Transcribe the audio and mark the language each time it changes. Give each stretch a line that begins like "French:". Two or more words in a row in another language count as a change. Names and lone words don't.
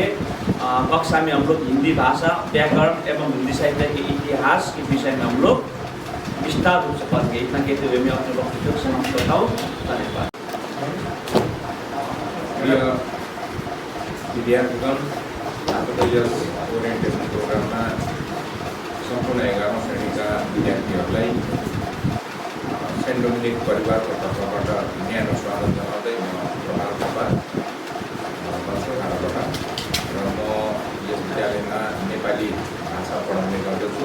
Hindi: कक्षा में हम लोग हिंदी भाषा, व्याकरण एवं हिंदी साहित्य के इतिहास के विषय में हम लोग विस्तार रूप से पढ़ेंगे। इतना कहते हुए मैं अपने वक्तव्य को समाप्त करता हूँ। धन्यवाद।
Nepali: विद्यार्थीगण, आपको यस
English: orientation programमा
Nepali: सम्पूर्ण 11औं श्रेणीका विद्यार्थीहरूलाई सेन्ट डोमिनिक परिवारको तर्फबाट न्यानो स्वागत जनाउँदै म प्रभात थापा बन्सुहाराबाट र म यस विद्यालयमा नेपाली भाषा पढाउने गर्दछु।